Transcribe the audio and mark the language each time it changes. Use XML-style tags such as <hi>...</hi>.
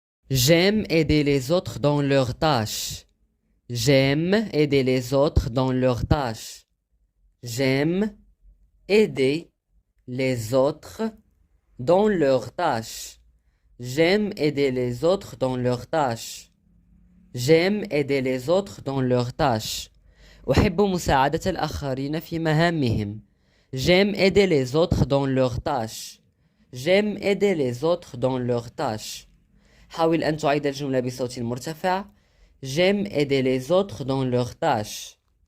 <fr>J'aime aider les autres dans leurs tâches. J'aime aider les autres dans leurs tâches. J'aime aider les autres dans leurs tâches. J'aime aider les autres dans leurs tâches. J'aime aider les autres dans leurs tâches.</fr> <ar>أحب مساعدة الآخرين في مهامهم.</ar> <fr>J'aime aider les autres dans leurs tâches. J'aime aider les autres dans leurs tâches.</fr> <ar>حاول أن تعيد الجملة بصوت مرتفع.</ar> <fr>J'aime aider les autres dans leurs tâches.</fr>